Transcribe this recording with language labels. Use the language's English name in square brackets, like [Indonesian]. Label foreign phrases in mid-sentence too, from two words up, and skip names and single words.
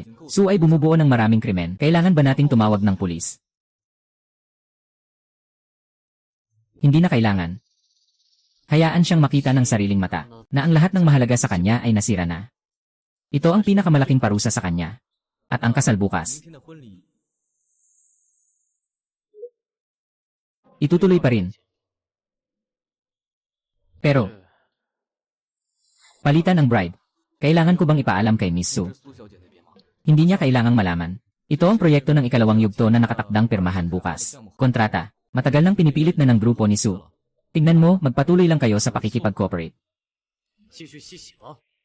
[Filipino] Su ay bumubuo ng maraming krimen. Kailangan ba nating tumawag ng pulis? Hindi na kailangan. Hayaan siyang makita ng sariling mata, na ang lahat ng mahalaga sa kanya ay nasira na. Ito ang pinakamalaking parusa sa kanya. At ang kasal bukas. [Chinese] 明天的婚礼 [Filipino] Itutuloy pa rin. Pero, palitan ng bride. Kailangan ko bang ipaalam kay Miss Su? [Chinese] 苏小姐那边吗？ [Filipino] Hindi niya kailangang malaman. Ito ang proyekto ng ikalawang yugto na nakatakdang pirmahan bukas. Kontrata. Matagal nang pinipilit na ng grupo ni Su. Tingnan mo, magpatuloy lang kayo sa pakikipag-cooperate. [Chinese] 继续洗洗了。